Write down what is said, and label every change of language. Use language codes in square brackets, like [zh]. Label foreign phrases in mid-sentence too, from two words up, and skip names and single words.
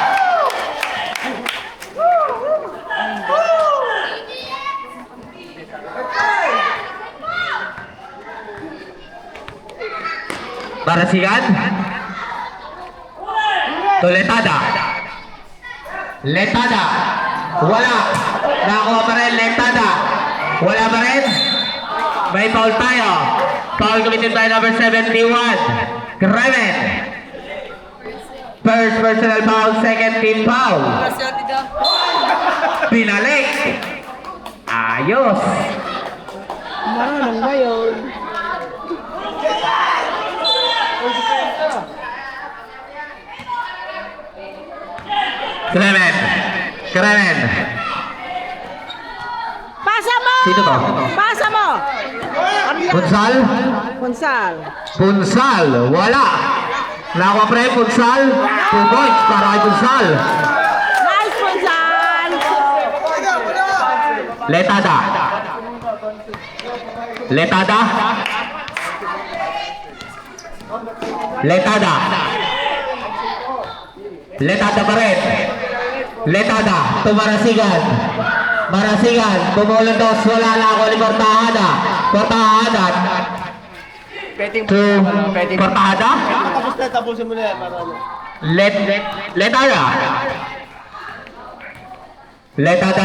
[tl] Marasigan. To Letada. Letada. Wala. Nakakuha pa rin Letada. Wala pa rin. May foul tayo. [en] Foul committed by number 71. Kremen. First personal foul, second team foul. [tl] Pinalik. Ayos. Marunong ba yun? Kremen. Kremen. Pasa mo! Sino to? Pasa mo! Punsal. Punsal. Punsal. Wala. Nakakuha pa rin Punsal. 2 points para kay Punsal. [en] Nice, Punsal! [tl] Letada. Letada. Letada. Letada pa rin. Letada to Marasigan. Marasigan, pumulan dos, wala na ako ni Portahada. Portahada. To Portahada. Tapos na, tapusin mo na yan. Para ano. Letada. Letada.